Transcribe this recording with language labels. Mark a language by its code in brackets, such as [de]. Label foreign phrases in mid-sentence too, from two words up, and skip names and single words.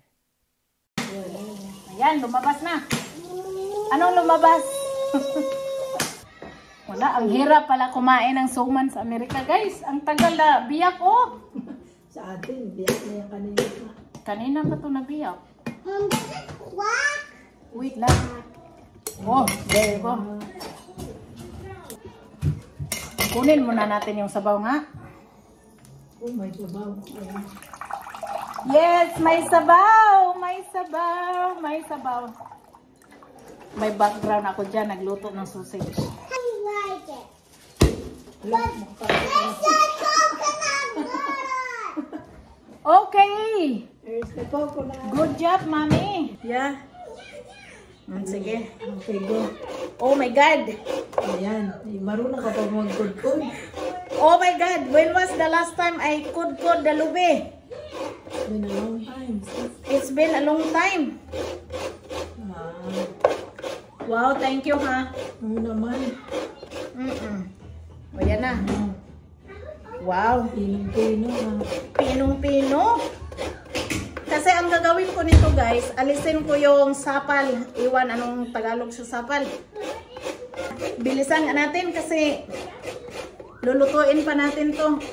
[tl] Ayan, lumabas na. Anong lumabas? Wala, ang hirap pala kumain ng suman sa Amerika guys. Ang tagal na biyak oh. Sa atin, biyak na yung kanina pa. Kanina pa ito nabiyak. Wait lang. [en] Oh, there you go. [tl] Kunin muna natin yung sabaw nga. Oh, may sabaw. Ayan. Yes, may sabaw! May sabaw! May sabaw. May background ako dyan, nagluto ng sausage. Okay! [en] There's the coconut. Good job, Mami. Yeah. Sige. Okay, go. Oh my God. [tl] Ayan. Marunong ka pa mag-good. [en] Oh my God. When was the last time I could the lube? Been a long time. It's been a long time. Ah, Wow, thank you, ha. [tl] ano naman. O, yan na. Wow. Pinong-pino ha. Pinong-pino. Kasi ang gagawin ko nito, guys, alisin ko yung sapal. Iwan, anong Tagalog sa sapal? Bilisan nga natin kasi lulutuin pa natin to.